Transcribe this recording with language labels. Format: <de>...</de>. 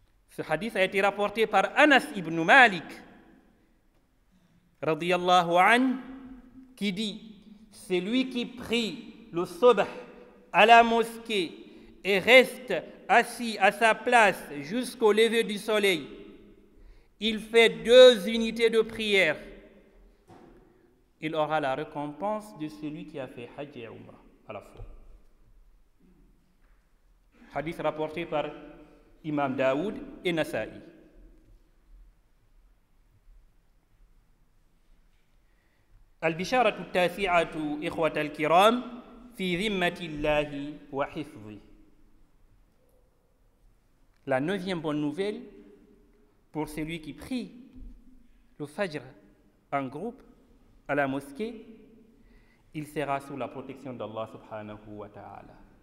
<fr>Ce hadith a été rapporté par Anas ibn Malik,</fr> <ar>radiyallahu anhu,</ar> <fr>qui dit, celui qui prie le Subh à la mosquée et reste assis à sa place jusqu'au lever du soleil, il fait 2 unités de prière. Il aura la récompense de celui qui a fait Hajj et Umrah à la fois. Hadith rapporté par Imam Daoud et Nasa'i.</fr> <ar>البشارة التاسعة إخوة الكرام في ذمة الله وحفظه.</ar> <fr>La 9e bonne nouvelle pour celui qui prie le Fajr en groupe à la mosquée, il sera sous la protection d'Allah</fr> <ar>subhanahu wa ta'ala.</ar>